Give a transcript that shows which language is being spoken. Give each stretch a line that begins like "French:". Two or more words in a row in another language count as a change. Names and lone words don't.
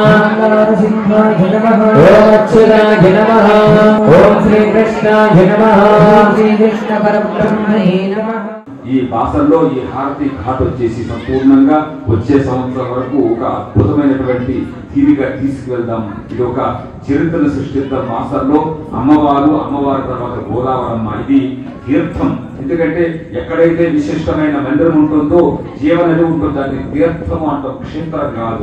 Sanskrit: नरसिंहाय नमः ओम अच्युताय नमः ओम श्री कृष्णाय नमः श्री कृष्ण परब्रह्मणे नमः.
Telugu: ఈ బాసల్లో ఈ హారతి ఘాట్ వచ్చేసి సంపూర్ణంగా వచ్చే సంవత్సరం వరకు ఒక అద్భుతమైనటువంటి తీరిగా తీసుకువెళ్దాం. ఇది ఒక చరిత్రను సృష్టిద్దాం. బాసల్లో అమ్మవారి తర్వాత గోదావరమ్మ, ఇది తీర్థం. ఎందుకంటే ఎక్కడైతే విశిష్టమైన మందిరం ఉంటుందో జీవనది ఉంటుందో దాన్ని తీర్థం అంటాం, క్షేత్రం కాదు.